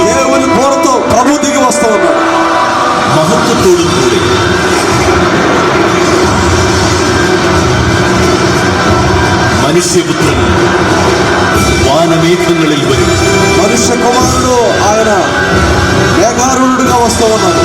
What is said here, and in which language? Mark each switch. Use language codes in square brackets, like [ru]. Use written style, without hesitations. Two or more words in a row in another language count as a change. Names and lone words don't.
[te] దేవుని బోరతో ప్రభు దిగి వస్తూ ఉన్నాడు. [ml] മഹത്വത്തോടും കൂടെ മനുഷ്യപുത്രൻ വാനമേഘങ്ങളിൽ വരും. [te] మనుష్య కుమారుడు ఆయన మేఘారుడుగా వస్తూ ఉన్నాడు.